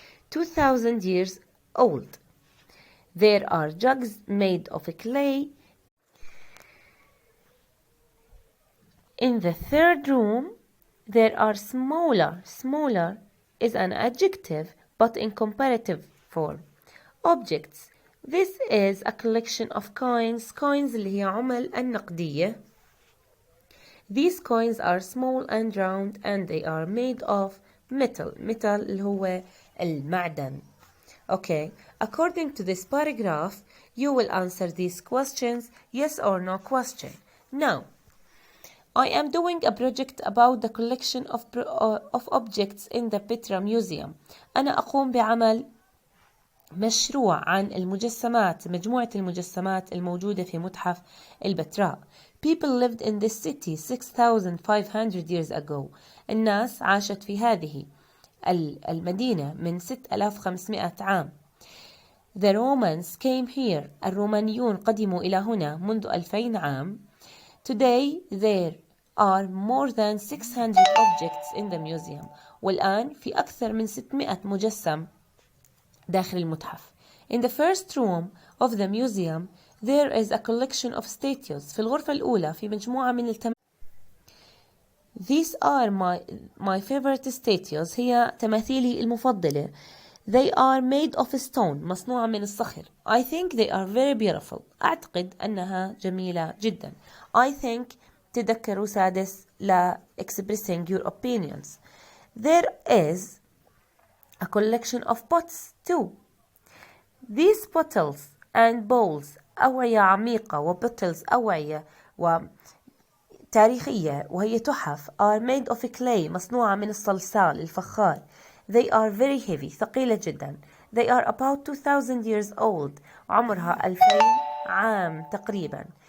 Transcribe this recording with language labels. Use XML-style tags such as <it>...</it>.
<en>2,000 years old. There are jugs made of clay. In the third room, there are smaller. Smaller is an adjective, but in comparative form. Objects. This is a collection of coins.</en> <ar>Coins اللي هي عمل النقدية.</ar> <en>These coins are small and round and they are made of metal.</en> <ar>Metal اللي هو المعدن.</ar> <en>Okay. According to this paragraph, you will answer these questions, yes or no question. Now, I am doing a project about the collection of objects in the Petra Museum.</en> <ar>أنا أقوم بعمل مشروع عن المجسمات، مجموعة المجسمات الموجودة في متحف البتراء.</ar> <en>People lived in this city 6,500 years ago.</en> <ar>الناس عاشت في هذه المدينة من 6,500 عام.</ar> <en>The Romans came here.</en> <ar>الرومانيون قدموا إلى هنا منذ 2000 عام.</ar> <en>Today there are more than 600 objects in the museum.</en> <ar>والآن في أكثر من 600 مجسم داخل المتحف.</ar> <en>In the first room of the museum There is a collection of statues.</en> <ar>في الغرفة الأولى في مجموعة من</ar> <en>These are my favorite statues.</en> <ar>هي تماثيلي المفضلة.</ar> <en>They are made of stone.</en> <ar>مصنوعة من الصخر.</ar> <en>I think they are very beautiful.</en> <ar>أعتقد أنها جميلة جدا.</ar> <en>I think</en> <ar>تذكروا سادس لا</ar> <en>expressing your opinions. There is a collection of pots too. These bottles and bowls</en> <ar>أوعية عميقة وbottles أوعية وتاريخية وهي تحف</ar> <en>are made of clay</en> <ar>مصنوعة من الصلصال الفخار.</ar> <en>They are very heavy</en> <ar>ثقيلة جدا.</ar> <en>They are about 2000 years old</en> <ar>عمرها 2000 عام تقريبا.</ar>